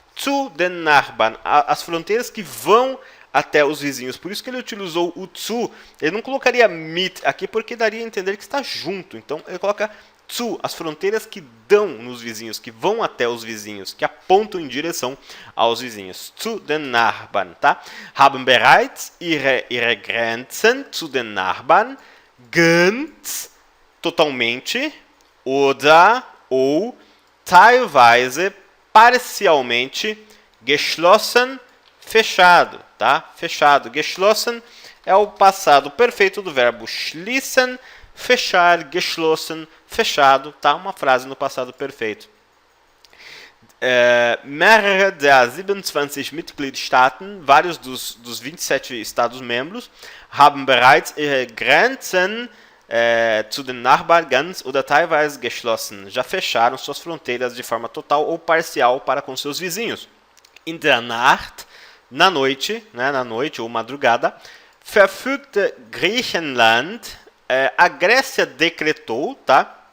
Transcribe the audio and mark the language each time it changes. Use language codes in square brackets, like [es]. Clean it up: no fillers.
[de] Zu den Nachbarn, [pt] as fronteiras que vão até os vizinhos. Por isso que ele utilizou o zu. Ele não colocaria mit aqui, porque daria a entender que está junto. Então, ele coloca zu, as fronteiras que dão nos vizinhos, que vão até os vizinhos, que apontam em direção aos vizinhos. [de] Zu den Nachbarn, [pt] tá? [de] Haben bereits ihre Grenzen zu den Nachbarn ganz, [pt] totalmente, [de] oder, [pt] ou, [de] teilweise, [pt] parcialmente, [de] geschlossen, [pt] fechado, tá? Fechado. Geschlossen é o passado perfeito do verbo schließen, fechar, geschlossen, fechado, tá? Uma frase no passado perfeito. [de] Mehrere der 27 Mitgliedstaaten, vários dos 27 Estados-membros, haben bereits ihre Grenzen zu den Nachbarn ganz oder teilweise geschlossen. [pt] Já fecharam suas fronteiras de forma total ou parcial para com seus vizinhos. [de] In der Nacht, [pt] na noite, né, na noite ou madrugada, [de] verfügte Griechenland, [pt] a Grécia decretou, tá?